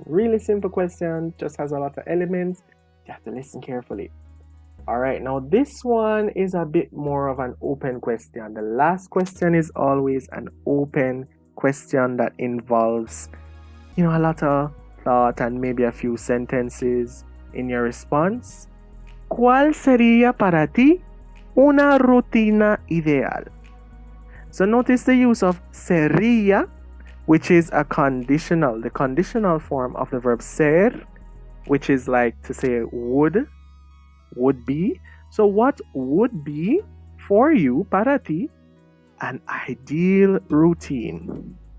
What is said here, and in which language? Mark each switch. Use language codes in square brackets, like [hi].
[en] Really simple question, just has a lot of elements. You have to listen carefully. Alright, now this one is a bit more of an open question. The last question is always an open question that involves, a lot of thought and maybe a few sentences in your response. [es] ¿Cuál sería para ti una rutina ideal? [en] So notice the use of sería, which is a conditional, the conditional form of the verb ser, which is like to say would be. So what would be for you, [es] para ti, [en] an ideal routine?